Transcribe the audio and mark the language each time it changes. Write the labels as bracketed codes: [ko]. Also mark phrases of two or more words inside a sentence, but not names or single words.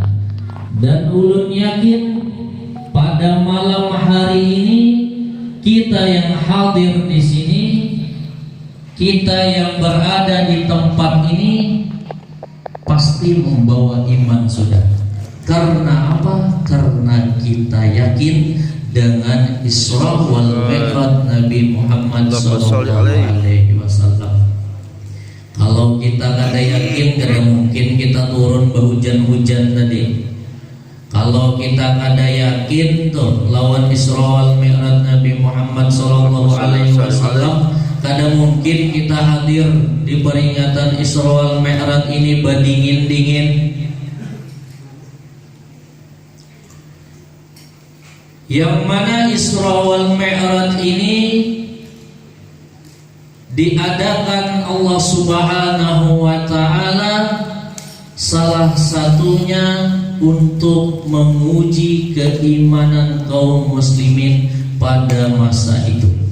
[id] Dan ulun yakin pada malam hari ini kita yang hadir di sini, kita yang berada di tempat ini pasti membawa iman sudah. Karena apa? Karena kita yakin dengan Isra wal Mi'raj Nabi Muhammad SAW. Kalau kita kada yakin, kada mungkin kita turun berhujan-hujan tadi. Kalau kita kada yakin tuh lawan Isra wal Mi'raj Nabi Muhammad SAW, kada mungkin kita hadir di peringatan Isra wal Mi'raj ini berdingin-dingin. Yang mana Isra wal Mi'raj ini diadakan Allah [ar] سبحانه وتعالى [id] salah satunya untuk menguji keimanan kaum muslimin pada masa itu.